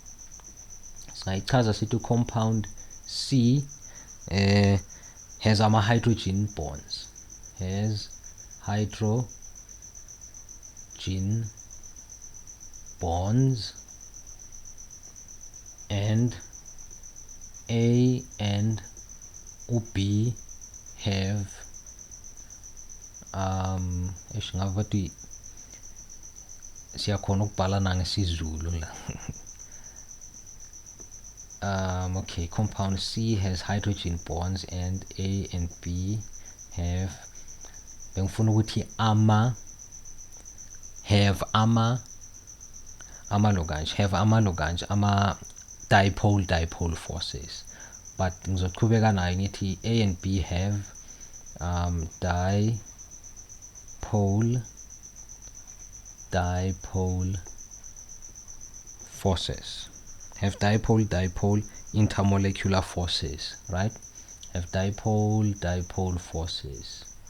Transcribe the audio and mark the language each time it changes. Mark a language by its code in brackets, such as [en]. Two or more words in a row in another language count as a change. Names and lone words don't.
[en] compound C has ama hydrogen bonds, has hydrogen bonds, and A and B have [zu] siyakhona ukubhala nangesizulu la. [en] Okay, compound C has hydrogen bonds and A and B have, [zu] bengifuna ukuthi ama [en] dipole forces, but [zu] ngizoqhubeka nayo ngithi [en] A and B have dipole forces, have dipole intermolecular forces, right? Have dipole forces.